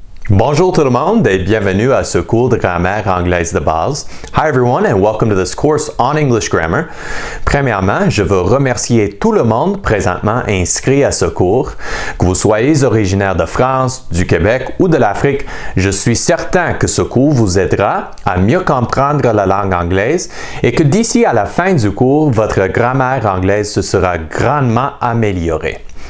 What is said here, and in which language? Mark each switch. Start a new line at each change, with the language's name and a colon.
French: Bonjour tout le monde et bienvenue à ce cours de grammaire anglaise de base.
English: Hi everyone and welcome to this course on English grammar.
French: Premièrement, je veux remercier tout le monde présentement inscrit à ce cours. Que vous soyez originaire de France, du Québec ou de l'Afrique, je suis certain que ce cours vous aidera à mieux comprendre la langue anglaise et que d'ici à la fin du cours, votre grammaire anglaise se sera grandement améliorée.